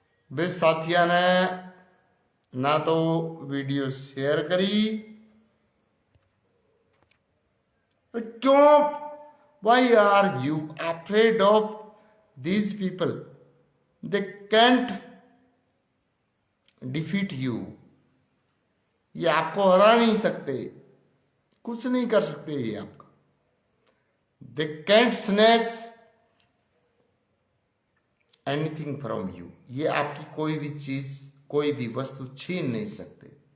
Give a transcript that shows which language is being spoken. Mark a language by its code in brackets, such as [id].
[hi] बे साथिया ने ना तो वीडियो शेयर करी, क्यों? [en] Why are you afraid of these people? They can't defeat you. [hi] ये आपको हरा नहीं सकते, कुछ नहीं कर सकते ये आपका। [en] They can't snatch anything from you. [hi] ये आपकी कोई भी चीज, कोई भी वस्तु छीन नहीं सकते।